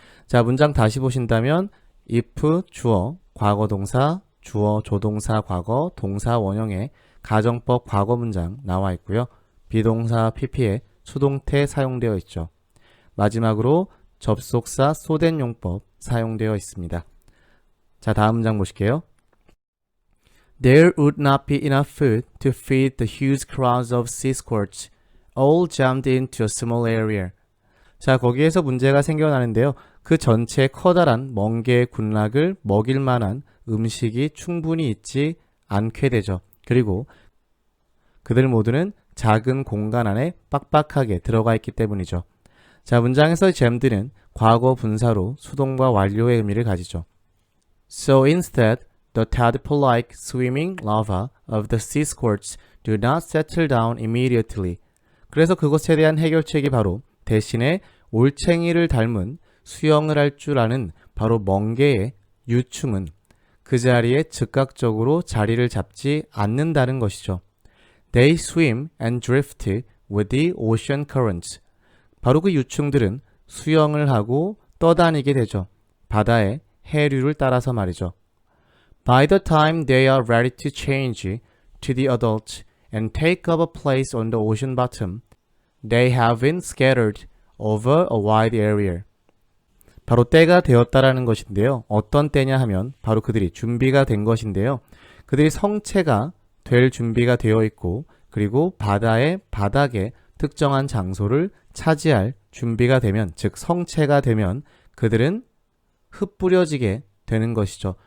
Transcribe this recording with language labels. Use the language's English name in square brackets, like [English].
[Korean] 자, 문장 다시 보신다면 if 주어, 과거동사, 주어, 조동사, 과거, 동사 원형의 가정법 과거 문장 나와 있고요. 비동사 pp에 수동태 사용되어 있죠. 마지막으로 접속사 쏘된 용법 사용되어 있습니다. 자, 다음 문장 보실게요. [English] There would not be enough food to feed the huge crowds of sea squirts, all jammed into a small area. [Korean] 자, 거기에서 문제가 생겨나는데요. 그 전체 커다란 멍게의 군락을 먹일 만한 음식이 충분히 있지 않게 되죠. 그리고 그들 모두는 작은 공간 안에 빡빡하게 들어가 있기 때문이죠. 자, 문장에서 jamed는 과거 분사로 수동과 완료의 의미를 가지죠. [English] So instead, the tadpole-like swimming lava of the sea squirts do not settle down immediately. [Korean] 그래서 그것에 대한 해결책이 바로 대신에 올챙이를 닮은 수영을 할 줄 아는 바로 멍게의 유충은 그 자리에 즉각적으로 자리를 잡지 않는다는 것이죠. [English] They swim and drift with the ocean currents. [Korean] 바로 그 유충들은 수영을 하고 떠다니게 되죠. 바다의 해류를 따라서 말이죠. [English] By the time they are ready to change to the adult and take up a place on the ocean bottom, they have been scattered over a wide area. [Korean] 바로 때가 되었다라는 것인데요. 어떤 때냐 하면 바로 그들이 준비가 된 것인데요. 그들이 성체가 될 준비가 되어 있고 그리고 바다의 바닥에 특정한 장소를 차지할 준비가 되면, 즉 성체가 되면 그들은 흩뿌려지게 되는 것이죠.